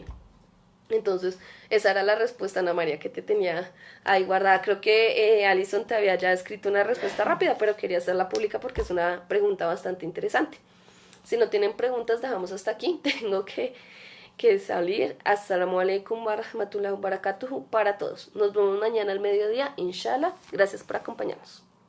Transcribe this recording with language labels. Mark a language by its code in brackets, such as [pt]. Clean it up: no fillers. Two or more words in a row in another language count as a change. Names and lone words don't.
[es] Entonces, esa era la respuesta, Ana María, que te tenía ahí guardada. Creo que Alison te había ya escrito una respuesta rápida, pero quería hacerla pública porque es una pregunta bastante interesante. Si no tienen preguntas, dejamos hasta aquí. Tengo que salir. [ar] السلام عليكم ورحمة الله وبركاته [es] para todos. Nos vemos mañana al mediodía, inshallah. Gracias por acompañarnos.